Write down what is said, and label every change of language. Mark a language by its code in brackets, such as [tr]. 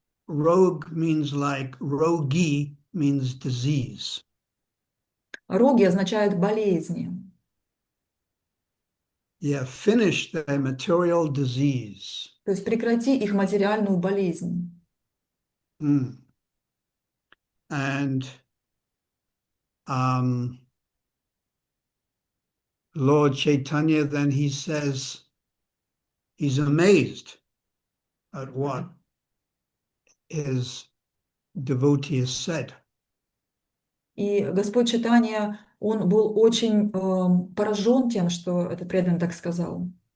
[en] Rogue means like rogi means disease. [ru] роги означают болезни. [en] Yeah, finish their material disease. [ru] То есть прекрати их материальную болезнь. [en] And Lord Chaitanya, then he says, he's amazed at what his devotee has said. [ru] И Господь Чайтанья, он был очень поражен тем, что этот преданный так сказал.